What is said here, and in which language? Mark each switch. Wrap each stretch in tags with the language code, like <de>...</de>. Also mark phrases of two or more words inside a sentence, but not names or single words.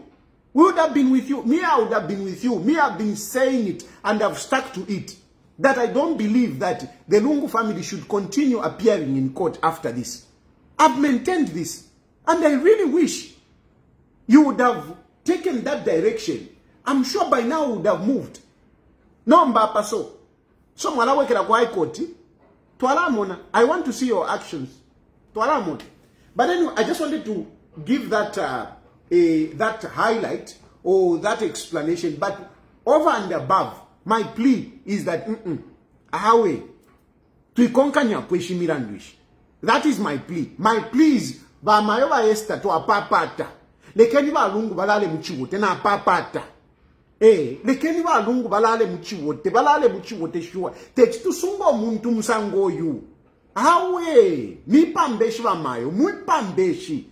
<en>Me, I would have been with you. Me, I've been saying it and I've stuck to it. That I don't believe that the Lungu family should continue appearing in court after this. I've maintained this. And I really wish you would have taken that direction. I'm sure by now would have moved.</en> <bem>No mbapa so. So mwala wekela kwa court.</bem> <en>I want to see your actions. But anyway, I just wanted to give that that highlight or that explanation. But over and above, my plea is that that is my plea. My plea is</en> <bem>ba mayoba Esther to apapata. Lekeni ba lungu balale muchiwote na apapata. Lekeni ba lungu balale muchiwote sure. Techitu sungo muntu musango yu. Awe, mi pambeshi ba mayo, mui pambeshi.</bem>